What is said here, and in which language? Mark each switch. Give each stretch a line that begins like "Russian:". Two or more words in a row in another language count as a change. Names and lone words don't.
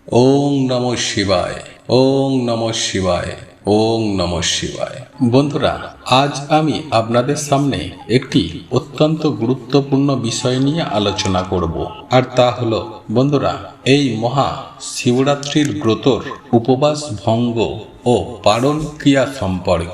Sanskrit: ওং নমঃ শিবায়, ওং নমঃ শিবায়, ওং নমঃ শিবায়।
Bangla: বন্ধুরা, আজ আমি আপনাদের সামনে একটি অত্যন্ত গুরুত্বপূর্ণ বিষয় নিয়ে আলোচনা করব, আর তা হলো বন্ধুরা, এই মহা শিবরাত্রির ব্রতর উপবাস ভঙ্গ ও পালন ক্রিয়া সম্পর্কে।